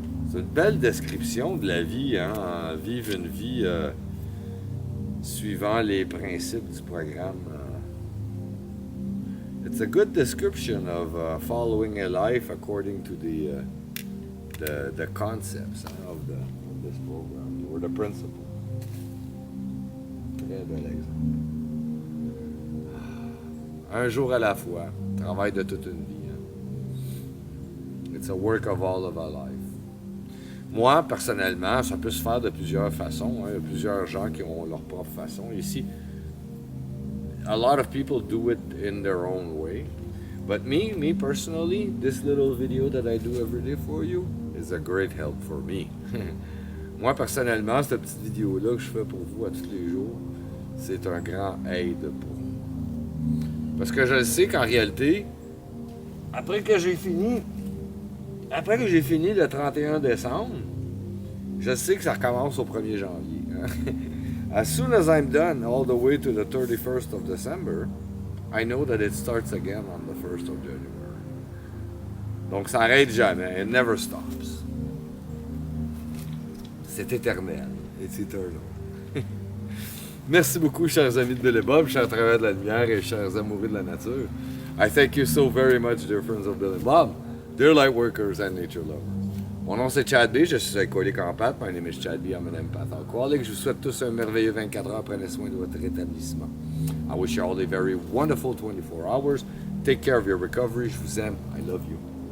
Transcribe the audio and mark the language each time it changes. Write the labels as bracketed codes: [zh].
[fr] C'est une belle description de la vie, hein? Vivre une vie suivant les principes du programme. [en] It's a good description of following a life according to the concepts of this program, or the principles. [fr] Très bel exemple. Un jour à la fois, travail de toute une vie. Hein? [en] It's a work of all of our life. [fr] Moi, personnellement, ça peut se faire de plusieurs façons. Hein. Il y a plusieurs gens qui ont leur propre façon. [en] Ici, a lot of people do it in their own way. But me personally, this little video that I do every day for you is a great help for me. [fr] Moi, personnellement, cette petite vidéo-là que je fais pour vous à tous les jours, c'est un grand aide pour vous. Parce que je sais qu'en réalité, après que j'ai fini le 31 décembre, je sais que ça recommence au 1er janvier. Hein? [en] As soon as I'm done all the way to the 31st of December, I know that it starts again on the 1st of January. [fr] Donc ça n'arrête jamais. [en] It never stops. [fr] C'est éternel. [en] It's eternal. [fr] Merci beaucoup, chers amis de Bill et Bob, chers travailleurs de la lumière et chers amoureux de la nature. [en] I thank you so very much, dear friends of Bill and Bob, dear light workers and nature lovers. [fr] Mon nom c'est Chad B, je suis alcoolique en pâte. [en] My name is Chad B, I'm an empath alcoholic. [fr] Je vous souhaite tous un merveilleux 24 heures. Prenez soin de votre rétablissement. [en] I wish you all a very wonderful 24 hours. Take care of your recovery. [fr] Je vous aime. [en] I love you.